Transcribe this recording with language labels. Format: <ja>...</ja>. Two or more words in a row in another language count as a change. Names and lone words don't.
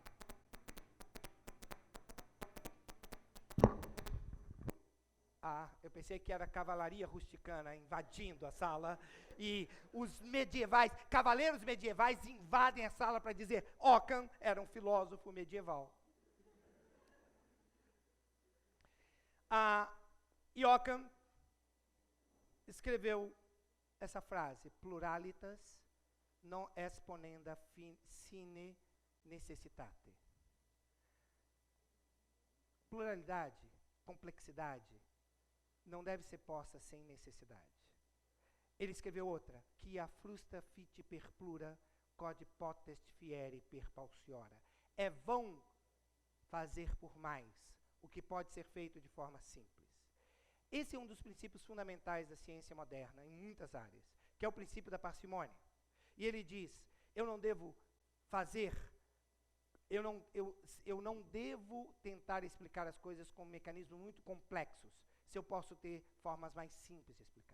<pt>Eu pensei que era cavalaria rusticana invadindo a sala, e os medievais, cavaleiros medievais invadem a sala para dizer Ockham era um filósofo medieval. E Ockham escreveu essa frase,</pt> <la>pluralitas non exponenda sine necessitate.</la> <pt>Pluralidade, complexidade, não deve ser posta sem necessidade. Ele escreveu outra, que</pt> <la>a frusta fit per plura, quod potest fiere per pauciora.</la> <pt>É vão fazer por mais o que pode ser feito de forma simples. Esse é um dos princípios fundamentais da ciência moderna, em muitas áreas, que é o princípio da parcimônia. E ele diz, eu não devo fazer, eu não devo tentar explicar as coisas com mecanismos muito complexos, se eu posso ter formas mais simples de explicar.</pt>